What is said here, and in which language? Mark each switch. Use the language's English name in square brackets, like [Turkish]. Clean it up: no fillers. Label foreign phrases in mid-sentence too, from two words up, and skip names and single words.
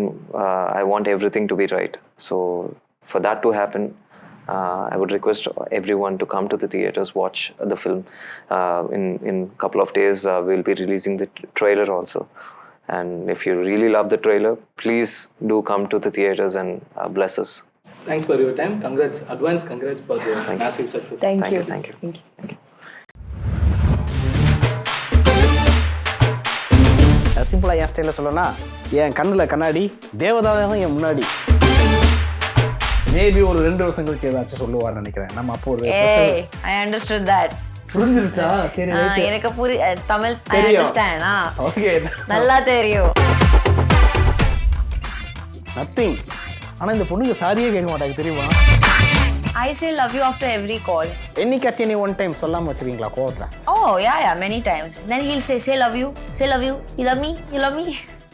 [English] I want everything to be right. So for that to happen, I would request everyone to come to the theaters, watch the film. In couple of days, we'll be releasing the trailer also. And if you really love the trailer, please do come to the theaters and bless us. Thanks for your time. Congrats, advance congrats for the massive success. Thank you. [Tamil] சிம்பிளாக என் ஸ்டைலில் சொல்லணும்னா, என் கண்ணில் கண்ணாடி, தேவதாதகம் என் முன்னாடி. மேபி ஒரு 2 வருஷம் கழிச்சு ஏதாச்சும் சொல்லுவார்னு நினைக்கிறேன். நம்ம அப்போ ஒரு [English] I understood that. [Tamil] புரிஞ்சிருச்சா? சரி, எனக்கு தமிழ் [English] I understand. [Tamil] ஓகே, நல்லா தெரியும். நத்திங். ஆனால் இந்த பொண்ணுங்க சாரியே கேட்க மாட்டாங்க தெரியுமா? [English] I say love you after every call. [Tamil] என்னைக்காச்சும் நீ [English] one time [Tamil] சொல்லாமல் வச்சுருக்கீங்களா கோவத்தில்? [English] Oh yeah, many times. Then he'll say love you, you love me.